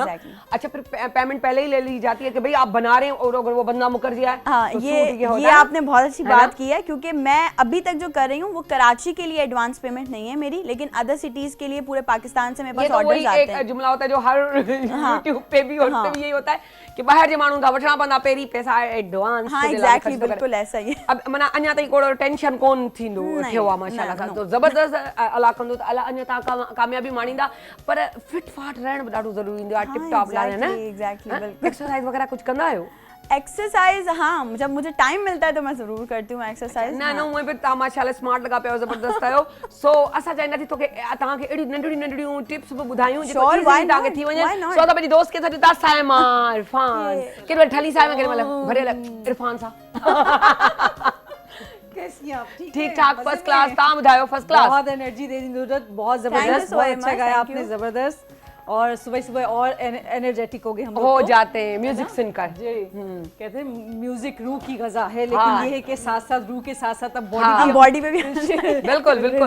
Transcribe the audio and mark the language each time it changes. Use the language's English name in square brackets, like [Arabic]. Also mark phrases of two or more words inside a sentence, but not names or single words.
[Urdu] اچھا، پھر پیمنٹ پہلے ہی لے لی جاتی ہے کہ بھائی آپ بنا رہے ہیں اور اگر وہ بندہ مکر جائے? ہاں, تو یہ آپ نے بہت اچھی بات کی ہے، کیونکہ میں ابھی تک جو کر رہی ہوں وہ کراچی کے لیے ایڈوانس پیمنٹ نہیں ہے میری، لیکن [English] other cities [Urdu] کے لیے پورے پاکستان سے میرے پاس آرڈرز آتے ہیں. ایک جملہ ہوتا ہے جو ہر یوٹیوب پہ بھی اور پہ بھی یہی ہوتا ہے کہ [Sindhi] बाहर जे माण्हू का वठणा पवंदा पहिरीं पैसा एडवांस। [Urdu] ہاں ایگزیکٹلی، بالکل ایسا ہی ہے. [Sindhi] अब माना अञा ताईं कोई टेंशन कोन थींदो थियो आहे माशाल्लाह सां, तो ज़बरदस्त अला कंदो त अला अञा तव्हां कामयाबी माणींदा, पर फिट फाट रहण बि ॾाढो ज़रूरी हूंदो आहे, [English] tip top [Sindhi] लाइ न। [Urdu] ایگزیکٹلی، بالکل. [Sindhi] एक्सरसाइज वगैरह कुछ कंदा आहियो? [Urdu] ایکسرسائز ہاں، جب مجھے ٹائم ملتا ہے تو میں ضرور کرتی ہوں ایکسرسائز. نہ مجھے بھی [Sindhi] तव्हां माशाल्लाह स्मार्ट लगा पिया ज़बरदस्त आहियो। सो असां चाहींदासीं तोखे तव्हांखे अहिड़ियूं नंढियूं टिप्स बि ॿुधायूं जेको इज़ीली तव्हांखे थी वञे। सो त पंहिंजी दोस्त खे सॾु था साइमा इरफान, केॾी महिल ठली साइमा, केॾी महिल भरियल इरफान सां। [Urdu] کیسی آپ? [Sindhi] ठीक ठाक, [English] first class. [Sindhi] तव्हां ॿुधायो? [English] first class. [Urdu] بہت انرجی دے دی ندرت، بہت زبردست، بہت اچھا گایا آپ نے، زبردست. اور صبح اور انرجیٹک ہو گئے ہم ہو جاتے ہیں میوزک سن کر. جی، کہتے ہیں میوزک روح کی غذا ہے، لیکن یہ ہے کہ ساتھ ساتھ روح کے ساتھ ساتھ اب باڈی پہ بھی بالکل بالکل